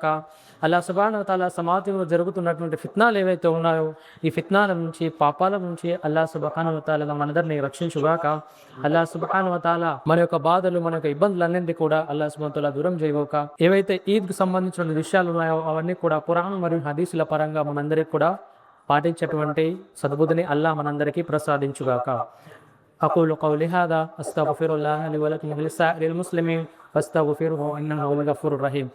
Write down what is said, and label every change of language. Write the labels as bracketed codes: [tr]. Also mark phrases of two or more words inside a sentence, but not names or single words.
[ar] الله سبحانه وتعالى [te] సమాజంలో జరుగుతున్నటువంటి ఫిత్నాలు ఏవైతే ఉన్నాయో ఈ ఫిత్నాల నుంచి, పాపాల నుంచి [ar] الله سبحانه وتعالى [te] మనందరినీ రక్షించుగాక. [ar] الله سبحانه وتعالى [te] మన యొక్క బాధలు, మన యొక్క ఇబ్బందులన్నింటినీ కూడా [ar] الله سبحانه وتعالى [te] దూరం చేయగాక. ఏవైతే ఈద్కు సంబంధించిన విషయాలు ఉన్నాయో అవన్నీ కూడా ఖురాన్ మరియు హదీసుల పరంగా మనందరికీ కూడా పాటించేటువంటి సద్బుద్ధిని అల్లాహ్ మనందరికీ ప్రసాదించుగాక. [ar] أقول قولي هذا أستغفر الله لي ولكم ولسائر المسلمين فاستغفروه إنه هو الغفور الرحيم.